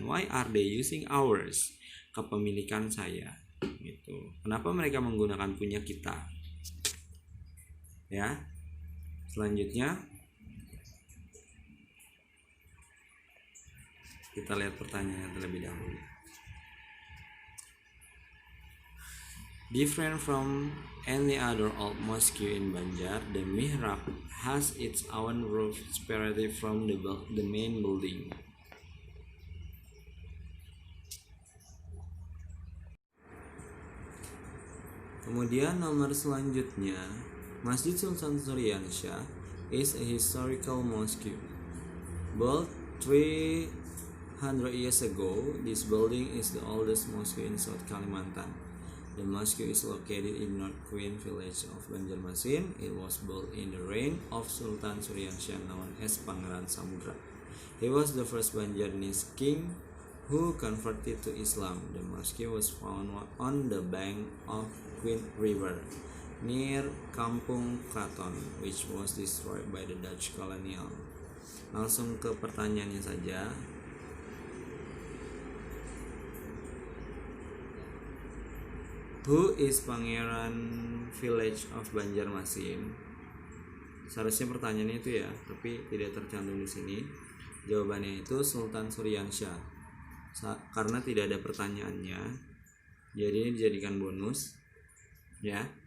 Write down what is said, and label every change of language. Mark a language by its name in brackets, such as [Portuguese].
[English] Why are they using ours? [Indonesian] Kepemilikan saya, gitu. Kenapa mereka menggunakan punya kita? Ya. Selanjutnya kita lihat pertanyaannya terlebih dahulu. [English] Different from any other old mosque in Banjar, the mihrab has its own roof separated from the main building. [Indonesian] Kemudian nomor selanjutnya, [English] Masjid Sultan Suriyansyah is a historical mosque. Built 300 years ago, this building is the oldest mosque in South Kalimantan. The mosque is located in North Queen village of Banjarmasin. It was built in the reign of Sultan Suriyansyah known as Pangeran Samudra. He was the first Banjarnese king who converted to Islam. The mosque was found on the bank of Queen River near Kampung Kraton, which was destroyed by the Dutch colonial. [Indonesian] Langsung ke pertanyaannya saja. [English] Who is Pangeran Village of Banjarmasin? [Indonesian] Seharusnya pertanyaannya itu ya, tapi tidak tercantum di sini. Jawabannya itu Sultan Suriyansyah. karena tidak ada pertanyaannya, jadi ini dijadikan bonus ya.